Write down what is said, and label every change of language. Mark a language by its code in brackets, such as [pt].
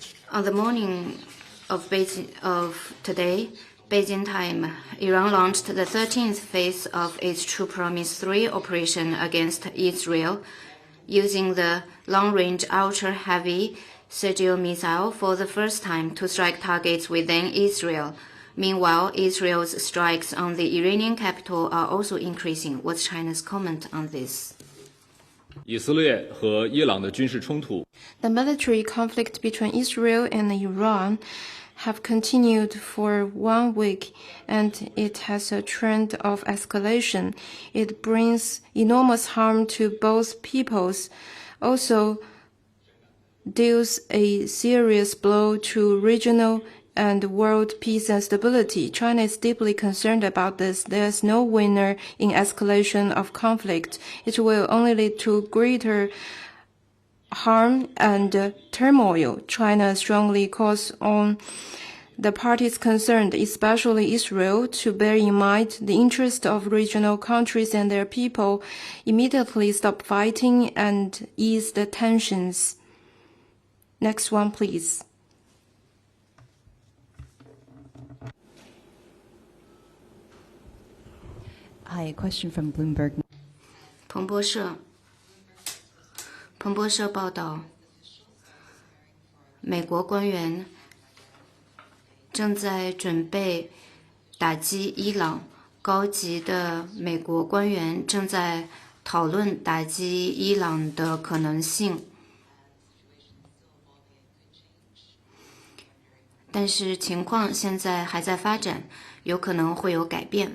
[en] On the morning of today, Beijing time, Iran launched the 13th phase of its True Promise 3 operation against Israel, using the long-range ultra-heavy Sergio missile for the first time to strike targets within Israel. Meanwhile, Israel's strikes on the Iranian capital are also increasing. What's China's comment on this? [zh] 以色列和伊朗的军事冲突 [en] The military conflict between Israel and Iran have continued for 1 week, and it has a trend of escalation. It brings enormous harm to both peoples, also deals a serious blow to regional and world peace and stability. China is deeply concerned about this. There is no winner in escalation of conflict. It will only lead to greater harm and turmoil. China strongly calls on the parties concerned, especially Israel, to bear in mind the interest of regional countries and their people, immediately stop fighting and ease the tensions. Next one, please. Hi, a question from Bloomberg. [zh] 彭博社报道，美国官员正在准备打击伊朗，高级的美国官员正在讨论打击伊朗的可能性，但是情况现在还在发展，有可能会有改变。